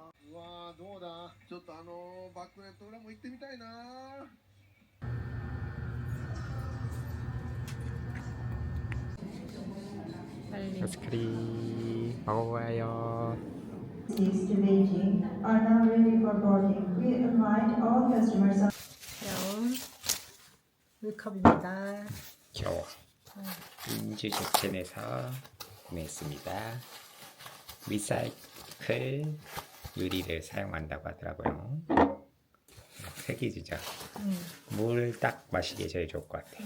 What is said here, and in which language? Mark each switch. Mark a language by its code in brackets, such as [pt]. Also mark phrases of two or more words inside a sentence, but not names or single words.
[ja] うわー、どうだ。ちょっとバックネット裏も行ってみたいな。 [ko] 빨리. 아이스크림 먹어봐요. [en] Seats to Beijing are now ready for boarding. We invite all customers on [ko] 귀여운 물컵입니다. 겨워. 인주제품에서 구매했습니다. 리사이클 유리를 사용한다고 하더라고요. 색이 진짜 물 딱 마시기에 제일 좋을 것 같아.